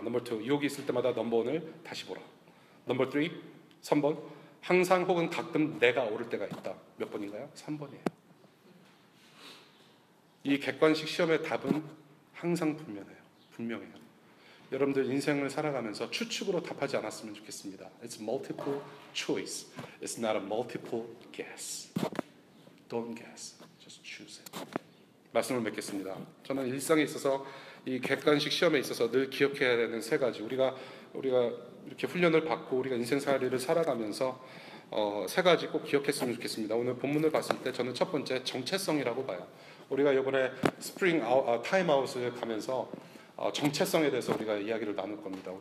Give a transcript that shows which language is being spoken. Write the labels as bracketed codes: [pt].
[ko] 넘버 투, 유혹이 있을 때마다 넘버 원을 다시 보라. 넘버 3, 3번, 항상 혹은 가끔 내가 옳을 때가 있다. 몇 번인가요? 3번이에요. 이 객관식 시험의 답은 항상 분명해요. 여러분들 인생을 살아가면서 추측으로 답하지 않았으면 좋겠습니다. [en] It's multiple choice. It's not a multiple guess. Don't guess. Just choose it. [ko] 말씀을 맺겠습니다. 저는 일상에 있어서 이 객관식 시험에 있어서 늘 기억해야 되는 세 가지, 우리가 이렇게 훈련을 받고 우리가 인생살이를 살아가면서 세 가지 꼭 기억했으면 좋겠습니다. 오늘 본문을 봤을 때 저는 첫 번째, 정체성이라고 봐요. 우리가 이번에 스프링 타임아웃을 가면서 정체성에 대해서 우리가 이야기를 나눌 겁니다.